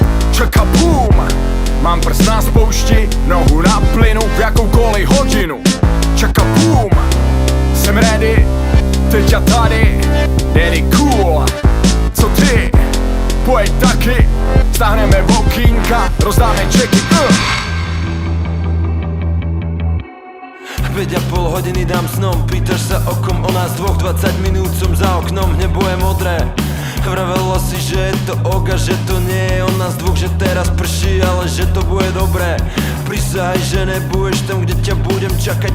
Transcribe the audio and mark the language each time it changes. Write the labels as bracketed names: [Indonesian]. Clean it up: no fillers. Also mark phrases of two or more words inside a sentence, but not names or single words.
[Czech] Čeka boom, mám prst na spoušti, nohu na plynu v jakoukoliv hodinu. Čeka boom, jsem ready, teď a tady, [English] daddy cool. [Czech] Co ty? Pojď taky, stáhneme okýnka, rozdáme čeky. [Slovak] 5,5 hodiny dám snom, pýtaš sa o kom, o nás dvoch, 20 minút som za oknom, nebo je modré. Vravela si, že je to ok a že to nie je o nás dvoch, že teraz prší, ale že to bude dobré. Prisahaj, že nebudeš tam, kde ťa budem čakať.